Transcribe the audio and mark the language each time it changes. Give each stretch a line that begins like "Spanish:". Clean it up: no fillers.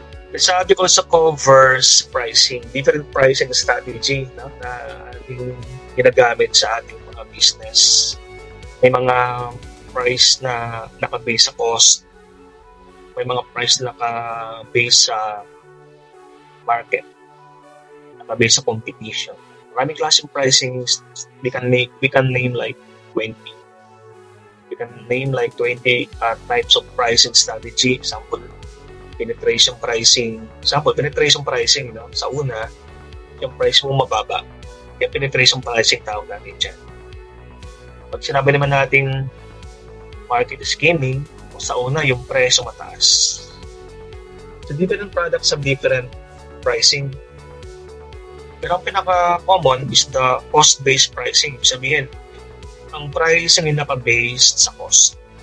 English: The subject also covers pricing, different pricing strategy, no,
Filipino: na ating ginagamit sa ating mga business. May mga price na naka-base sa cost, may mga price na naka-base sa market, naka-base sa competition. Maraming klaseng
English: pricing we can name like 20. We can name like 20 types of pricing strategy. Example, penetration pricing.
Filipino: No? Sa una, yung price mo mababa. Yung penetration pricing tawag natin dyan. Pag sinabi naman natin market scheming, sa una, yung presyo mataas.
English: So, different products have different pricing.
Filipino: Pero ang pinaka-common is
English: the cost-based pricing.
Filipino: Ibig sabihin, ang pricing ay naka-based sa cost.